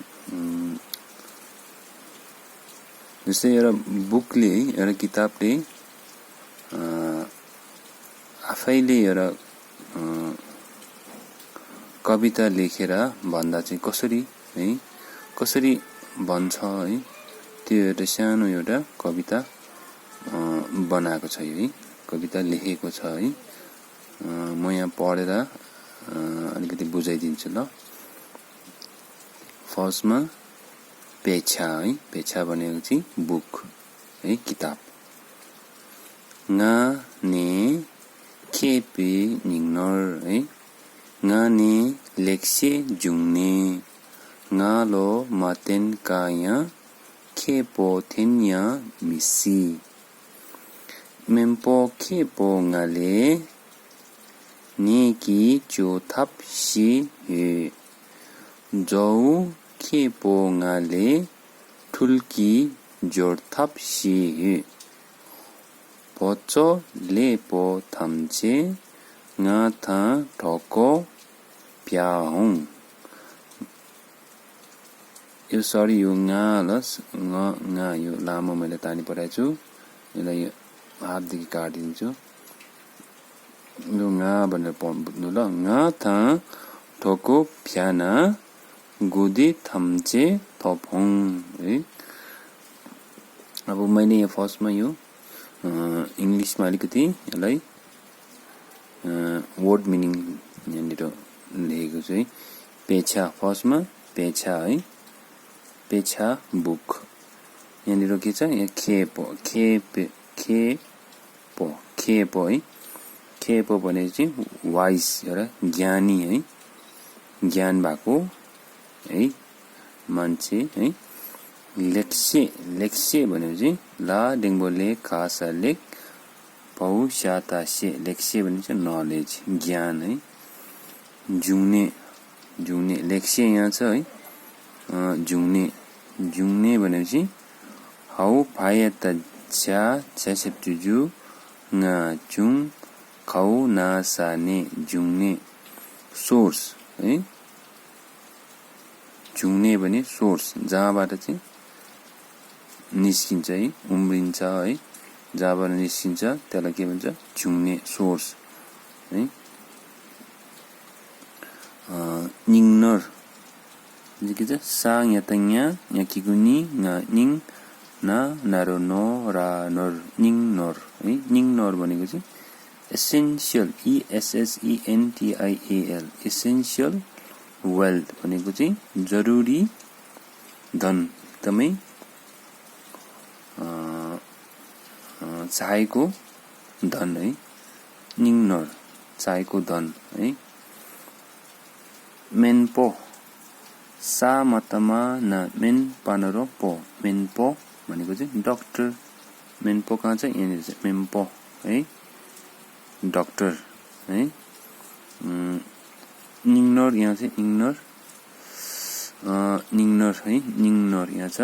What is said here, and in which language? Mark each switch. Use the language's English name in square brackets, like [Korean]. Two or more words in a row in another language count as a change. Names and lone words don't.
[Nepali] जस्तै एउटा बुकले है, एउटा किताबले आफैले एउटा कविता लेखेर भन्दा चाहिँ कसरी है, कसरी भन्छ है, त्यो एउटा सानो एउटा कविता बनाएको छ है, कविता लेखेको छ है। म यहाँ पढेर अलिकति बुझाइदिन्छु ल। फर्स्टमा पेछा है, पेछा भनेको चाहिँ बुक है, किताब। [Sherpa] ngane kepe ningnor है, ngane lekse jungne ngalo maten kaya kepo tenya misi mempo kepo ngale neki chotap si he jau kepo ngale tulki jortap si he pocho lepo thamche nga tha thoko प्याहुङ। [Nepali] यो सरी यो nga यो लामो मैले तानी पठाएको छु, यसलाई हातदेखि काटिदिन्छु। यो nga भनेर बुझ्नु ल। [Sherpa] nga था ठोको फ्याना गुदी थम्चे थपहुङ है। [Nepali] अब मैले यहाँ फर्स्टमा यो इंग्लिशमा अलिकति यसलाई [English] word meaning [Nepali] यहाँनिर लेखेको छु है। पेछा, फर्स्टमा पेछा है, पेछा बुक। यहाँनिर के छ, यहाँ खेपो, खेपो है। खेपो भने चाहिँ वाइस, एउटा ज्ञानी है, ज्ञान भएको है मान्छे है। लेक्से, लेक्से भने चाहिँ [Sherpa] ला डेङ्गो लेख खासा लेख पौ स्याता से, [Nepali] लेक्से भने चाहिँ नलेज, ज्ञान है। जुङ्ने, जुङ्ने लेक्से यहाँ छ है। जुङ्ने, जुङ्ने भनेपछि [Sherpa] हौ फायत च्या छ्यासेप्चुजु nga chung खौ नासाने, [Nepali] जुङ्ने सोर्स है। जुङ्ने भने सोर्स, जहाँबाट चाहिँ निस्किन्छ है, उम्रिन्छ है, जहाँबाट निस्किन्छ त्यसलाई के भन्छ, जुङ्ने सोर्स है। निङ्नर के छ, [Sherpa] सा यातङ्या याकिगुनी nga निङ ना नारो नो रा नर, निङ्नर है। [Nepali] निङ्नर भनेको चाहिँ एसेन्शियल, ESSENTIAL, [English] essential wealth [Nepali] भनेको चाहिँ जरुरी धन, एकदमै चाहेको धन है। निङ्नर चाहेको धन है। [Sherpa] मेनपो सा मतमा ना मेन पानरो पो, मेनपो [Nepali] भनेको चाहिँ डाक्टर। मेनपो कहाँ छ, यहाँनिर छ मेनपो है, डाक्टर है। निङ्नर यहाँ चाहिँ निङ्नर, निङ्नर है, निङ्नर यहाँ छ।